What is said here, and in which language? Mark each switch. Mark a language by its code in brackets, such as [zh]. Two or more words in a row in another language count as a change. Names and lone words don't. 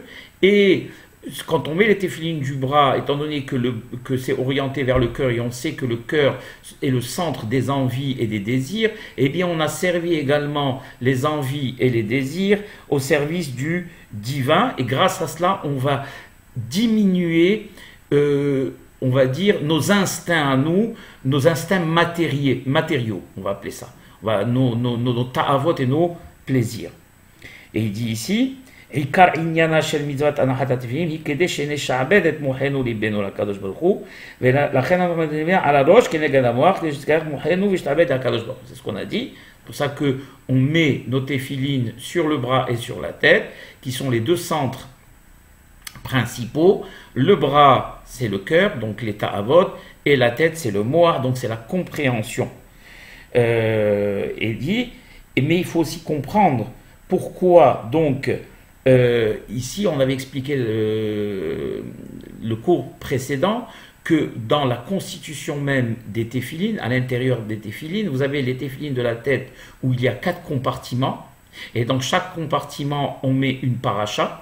[fr] Et quand on met les téphilines du bras, étant donné que c'est orienté vers le cœur, et on sait que le cœur est le centre des envies et des désirs, eh bien on a servi également les envies et les désirs au service du divin, et grâce à cela, on va diminuer on va dire, nos instincts à nous, nos instincts matériaux, on va appeler ça. voilà, nos ta'avot et nos plaisirs. Et il dit ici, [he] עיקר עניינה של מצוות הנחת התפילין היא כדי שנשעבד את מוחנו ליבנו לקדוש ברוך הוא, ולכן אנחנו מדברים על הראש כנגד המוח, כדי שתקרח מוחנו וישתעבד לקדוש ברוך הוא. [fr] C'est ce qu'on a dit. C'est pour ça qu'on met nos téphilines sur le bras et sur la tête, qui sont les deux centres principaux. Le bras, c'est le cœur, donc les ta'avot, et la tête, c'est le moar, donc c'est la compréhension. Et dit, mais il faut aussi comprendre pourquoi, donc, ici, on avait expliqué le cours précédent que dans la constitution même des téphilines, à l'intérieur des téphilines, vous avez les téphilines de la tête où il y a 4 compartiments, et dans chaque compartiment, on met une paracha.